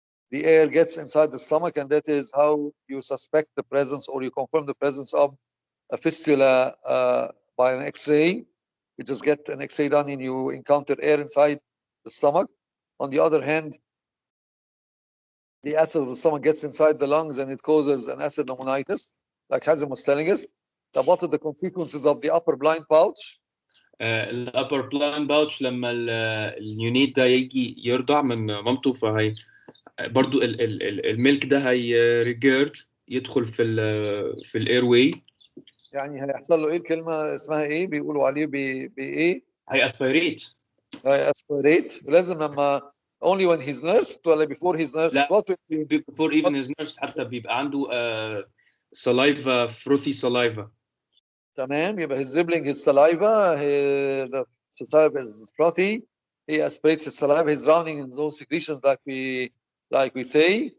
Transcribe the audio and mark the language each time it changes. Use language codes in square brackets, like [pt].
[en] The air gets inside the stomach, and that is how you suspect the presence or you confirm the presence of a fistula by an X-ray. You just get an X-ray done and you encounter air inside the stomach. On the other hand, the acid of the stomach gets inside the lungs and it causes an acid pneumonitis, like Hazem was telling us. Now, what are the consequences of the upper blind pouch? [ar] الابر بلان باوتش لما اليونيت ده يجي يرضع من مامته فهي برضو الميلك ده هي ريجيرج يدخل في الاير واي. يعني هيحصل له ايه؟ الكلمه اسمها ايه؟ بيقولوا عليه بايه؟ هي اسبيريت. هي اسبيريت. لازم لما [en] only when he's nursed [ar] ولا [en] before he's nursed؟ لا before even his nurse [ar] حتى بيبقى عنده [en] saliva frothy saliva. [ar] تمام، يبقى [en] he's dribbling his saliva, the saliva is frothy, he aspirates his saliva, he's drowning in those secretions like we say.